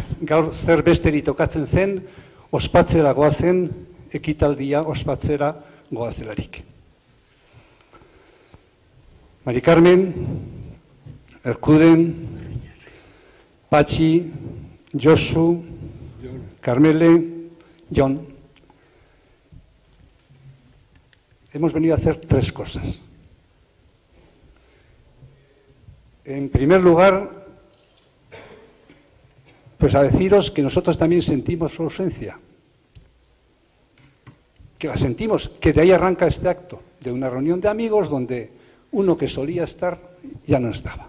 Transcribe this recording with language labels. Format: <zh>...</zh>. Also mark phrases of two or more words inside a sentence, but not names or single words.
<eu>Gaur zer besteri tokatzen zen, ospatzera goazen, ekitaldia ospatzera goazelarik. Mari Carmen, Erkuden, Patxi, Josu, Carmele, Jon.</eu> <es>Hemos venido a hacer tres cosas. En primer lugar, pues a deciros que nosotros también sentimos su ausencia. Que la sentimos, que de ahí arranca este acto, de una reunión de amigos donde uno que solía estar ya no estaba.</es>